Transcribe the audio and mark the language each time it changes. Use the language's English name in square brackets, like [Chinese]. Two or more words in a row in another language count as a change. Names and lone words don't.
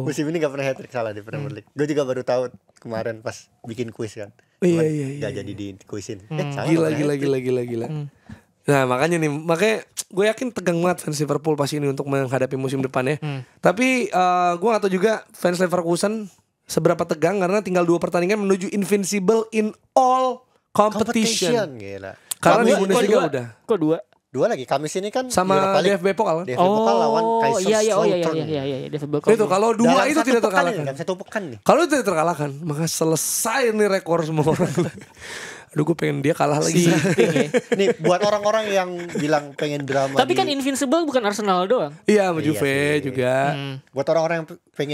[Indonesian] Musim ini gak pernah hat-trick Salah di Premier League. Gue juga baru tahu kemarin pas bikin kuis kan. Iya. Gak jadi di kuisin. Gila. Nah makanya gue yakin tegang banget fans Liverpool pas ini untuk menghadapi musim depan ya. Tapi gue gak tahu juga fans Leverkusen seberapa tegang karena tinggal 2 pertandingan menuju [English] invincible in all competition. [Indonesian] Gila. Karena di Bundesliga udah. Kok 2? 2 lagi. Kamis ini kan sama DFB Pokal kan? DFB Pokal lawan Kaiserslautern. Iya, DFB Pokal. Itu kalau 2 itu tidak terkalahkan. Dalam 1 pekan nih. Kalau itu tidak terkalahkan, maka selesai nih rekor semua orang. aduh gue pengen dia kalah lagi. Nih buat orang-orang yang bilang pengen drama. Tapi kan Invincible bukan Arsenal doang. Iya sama Juve juga. Buat orang-orang yang pengen